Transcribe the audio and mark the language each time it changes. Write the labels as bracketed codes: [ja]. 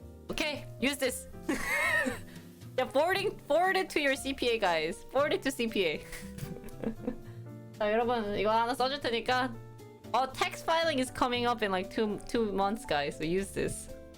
[en] Okay, use this. Yeah, forward it to your CPA, guys. Forward it to CPA. [ko] 자, 여러분 이거 하나 써줄 테니까. [en] Tax filing is coming up in like two months, guys. So use this.